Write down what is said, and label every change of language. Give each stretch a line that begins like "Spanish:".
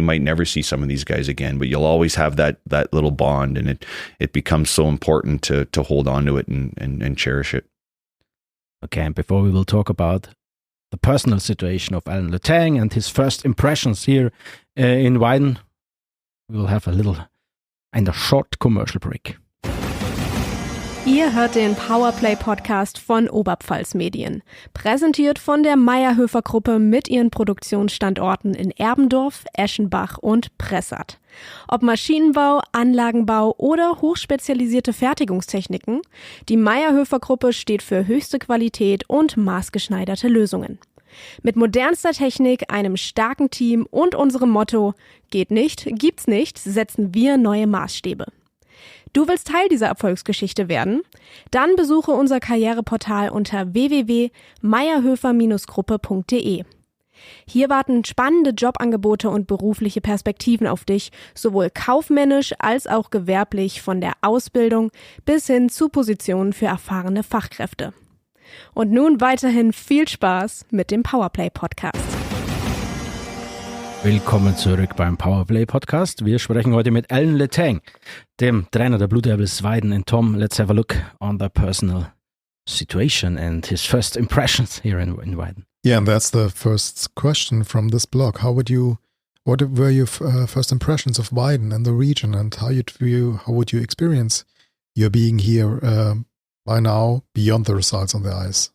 English: You might never see some of these guys again, but you'll always have that little bond, and it becomes so important to hold on to it and cherish it. Okay, and before we will talk about the personal situation of Alan Letang and his first impressions here in Weiden, we will have a short commercial break.
German: Ihr hört den Powerplay-Podcast von Oberpfalz Medien, präsentiert von der Mayr-Höfer-Gruppe mit ihren Produktionsstandorten in Erbendorf, Eschenbach und Pressath. Ob Maschinenbau, Anlagenbau oder hochspezialisierte Fertigungstechniken, die Mayr-Höfer-Gruppe steht für höchste Qualität und maßgeschneiderte Lösungen. Mit modernster Technik, einem starken Team und unserem Motto „Geht nicht, gibt's nicht“, setzen wir neue Maßstäbe. Du willst Teil dieser Erfolgsgeschichte werden? Dann besuche unser Karriereportal unter www.mayerhöfer-gruppe.de. Hier warten spannende Jobangebote und berufliche Perspektiven auf dich, sowohl kaufmännisch als auch gewerblich, von der Ausbildung bis hin zu Positionen für erfahrene Fachkräfte. Und nun weiterhin viel Spaß mit dem Powerplay-Podcast. Willkommen zurück beim Powerplay-Podcast. Wir sprechen heute mit Alan Letang, dem Trainer der Blue Devils Weiden.
English: And Tom, let's have a look on the personal situation and his first impressions here in Weiden. Yeah, and that's the first question from this blog. What were your first impressions of Weiden and the region, and how would you experience your being here by now beyond the results on the ice?